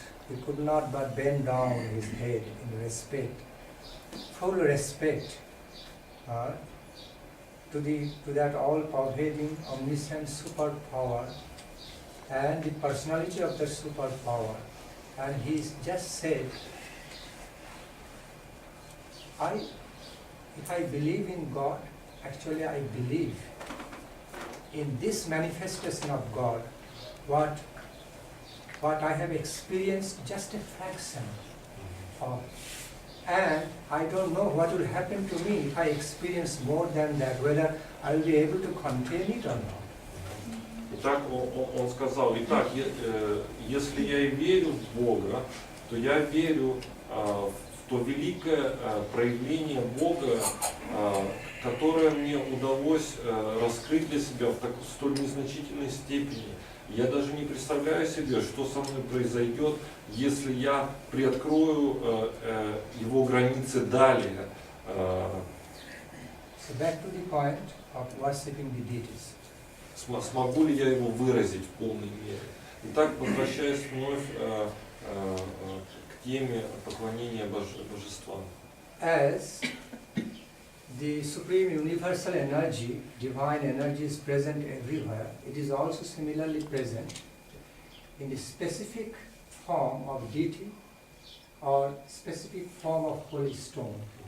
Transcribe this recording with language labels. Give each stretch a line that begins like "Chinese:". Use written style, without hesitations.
English: He could not but bend down his head in respect, full respect to that all-pervading, omniscient superpower and the personality of the superpower. And he just said, if I believe in God, actually I believe in this manifestation of God, what I have experienced just a fraction of. And I don't know what will happen to me if I experience more than that, whether I will be able to contain it or not.
Russian: Итак, он сказал, если я и верю в Бога, то я верю в то великое проявление Бога, которое мне удалось раскрыть для себя в столь незначительной степени. Я даже не представляю себе, что со мной произойдет, если я приоткрою его границы далее.
English: So back to the point of worshipping the deities.
Russian: Смогу ли я его выразить в полной мере? Итак, возвращаясь вновь к теме поклонения божествам.
English: As the supreme universal energy, divine energy is present everywhere, it is also similarly present in the specific form of deity or specific form of holy stone.